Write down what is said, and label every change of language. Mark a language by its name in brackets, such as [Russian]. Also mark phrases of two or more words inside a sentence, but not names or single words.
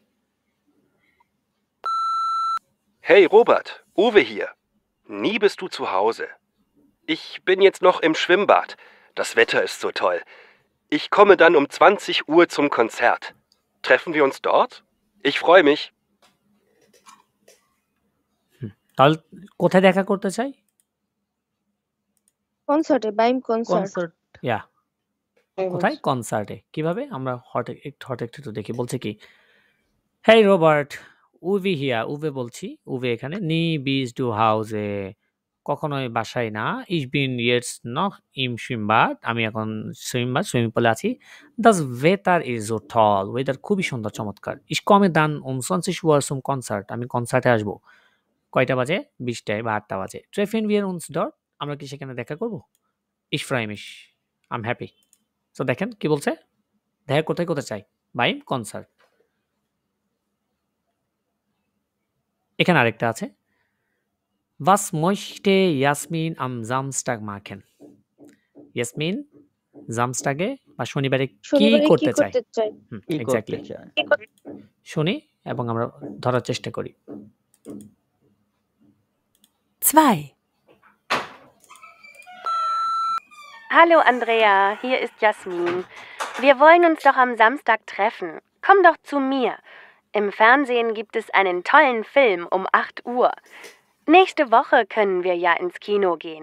[German] Hey Robert, Uwe hier. Nie bist du zu Hause. Ich bin jetzt noch im Schwimmbad. Das Wetter ist so toll. Ich komme dann um 20 Uhr zum Konzert. Treffen wir uns dort? Ich freue mich. [Bangla] তাহলে কোথায় দেখা করতে চাই? কনসার্টে, [German] Beim Konzert. [Bangla] ইয়া, কোথায়? কনসার্টে। কিভাবে? আমরা হট একটু দেখি। বলছে কি? [German] Hey Robert, Uwe hier. [Bangla] উভে বলছি। উভে এখানে। [German] Nie bist du Hause. [Bangla] কখনোই বাসায় না। [German] Ich bin jetzt noch im Schwimmbad. [Bangla] আমি এখন সুইমিং পুলে আছি। [German] Das Wetter ist so toll. [Bangla] ওয়েদার খুবই সুন্দর, চমৎকার। [German] Ich komme dann um 20 Uhr zum Konzert. [Bangla] আমি কনসার্টে আসবো। কয়টা বাজে? 20টায় বা 8টা বাজে। [German] Treffen wir uns dort? [Bangla] আমরা কি সেখানে দেখা করব? [German] Ich freue mich. [English] I'm happy. [Bangla] সো দেখেন কি বলছে? দেখা কোথায় করতে চাই? [German] Beim Konzert. [Bangla] এখানে আরেকটা আছে। [German] Was möchte Jasmin am Samstag machen? [Bangla] ইয়াসমিন জামস্টাগে বা শনিবারে কি করতে চায়? এক্স্যাক্টলি। শুনি এবং আমরা ধরার চেষ্টা করি। 2. [German] Hallo Andrea, hier ist Jasmin. Wir wollen uns doch am Samstag treffen. Komm doch zu mir. Im Fernsehen gibt es einen tollen Film um 8 Uhr. Nächste Woche können wir ja ins Kino gehen.